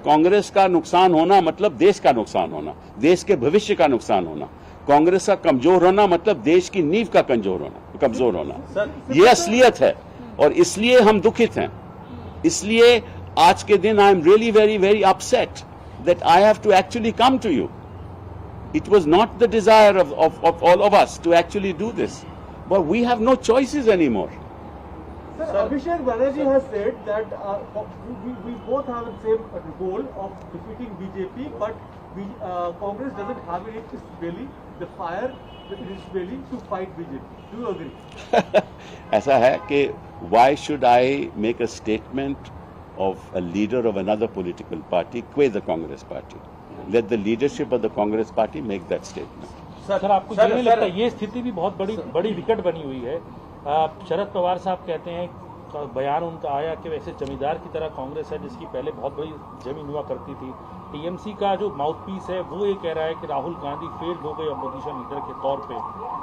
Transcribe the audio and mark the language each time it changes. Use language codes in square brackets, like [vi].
[hi] कांग्रेस का नुकसान होना मतलब देश का नुकसान होना, देश के भविष्य का नुकसान होना। कांग्रेस का कमजोर होना मतलब देश की नींव का कमजोर होना। ये असलियत है और इसलिए हम दुखित हैं। इसलिए आज के दिन [en] I am really very very upset that I have to actually come to you. It was not the desire of all of us to actually do this, but we have no choices anymore. Sir, Abhishek Banerjee has said that we both have the same goal of defeating BJP, but Congress doesn't have in its belly the fire in its belly to fight BJP. Do you agree? [hi] ऐसा है कि [en] why should I make a statement of a leader of another political party quit the Congress party? Let the leadership of the Congress party make that statement. [hi] Sir, आपको ये नहीं लगता ये स्थिति भी बहुत बड़ी विकट बनी हुई है? शरद पवार साहब कहते हैं, बयान उनका आया कि वैसे जमींदार की तरह कांग्रेस है जिसकी पहले बहुत बड़ी जमीन हुआ करती थी। टीएमसी का जो माउथपीस है वो ये कह रहा है कि राहुल गांधी फेल्ड हो गए अपोजिशन लीडर के तौर पे।